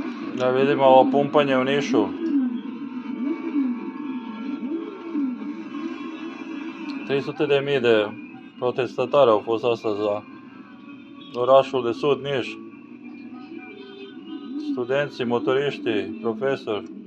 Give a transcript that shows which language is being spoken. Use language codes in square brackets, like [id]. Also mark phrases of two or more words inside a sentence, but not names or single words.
[sr] Da vidimo ovo pumpanje u Nišu. [ro] 300 de protestatarii au fost astăzi la orașul de sud, Niș. Studenții, motoriștii, profesori.